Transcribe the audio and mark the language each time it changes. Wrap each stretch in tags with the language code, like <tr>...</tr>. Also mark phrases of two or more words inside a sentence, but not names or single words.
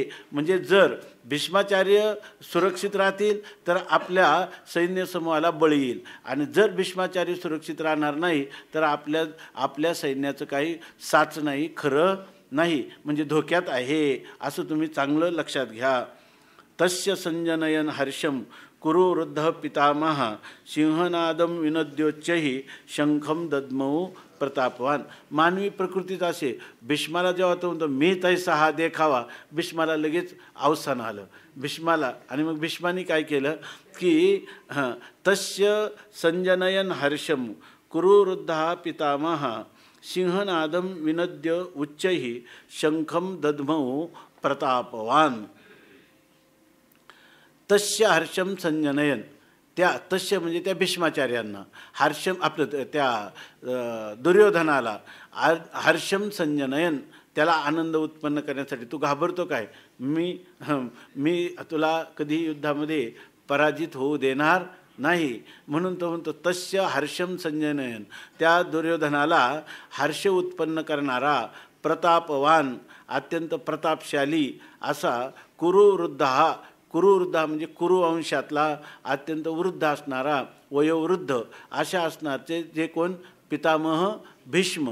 <mr>म्हणजे जर भीष्माचार्य सुरक्षित राहतील तर आपल्या सैन्य समूहाला बळी येईल आणि जर भीष्माचार्य सुरक्षित राहणार नाही तर आपल्या सैन्याचं काही साच नाही खरं नाही, म्हणजे धोक्यात आहे असं तुम्ही चांगलं लक्षात घ्या.</mr> <sa>तस्य संजनयन हर्षम कुरु वृद्ध पितामह सिंहनादम विनद्योच्चही शंखम दद्मौ प्रतापवान.</sa> <mr>मानवी प्रकृतीत असे. भीष्माला जेव्हा तो म्हणतो मी तैसा हा देखावा, भीष्माला लगेच अवसान आलं भीष्माला. आणि मग भीष्माने काय केलं की</mr> <sa>तस्य संजनयन हर्षम कुरु वृद्ध पितामह सिंहनादम विनद्य उच्चैः शंखम दद्मौ प्रतापवान. तस्य हर्षम संजनयन,</sa> <mr>त्या तस्य म्हणजे त्या भीष्माचार्यांना, हर्षम आपलं त्या दुर्योधनाला</mr> <sa>हर्षम संजनयन,</sa> <mr>त्याला आनंद उत्पन्न करण्यासाठी. तू घाबरतो काय, मी तुला कधी युद्धामध्ये पराजित होऊ देणार नाही म्हणून तो म्हणतो</mr> <sa>तस्य हर्षम संजनयन,</sa> <mr>त्या दुर्योधनाला हर्ष उत्पन्न करणारा प्रतापवान, अत्यंत प्रतापशाली असा कुरुवृद्ध हा. कुरुवृद्ध म्हणजे कुरुवंशातला अत्यंत वृद्ध असणारा, वयोवृद्ध अशा असणारचे जे कोण पितामह भीष्म.</mr>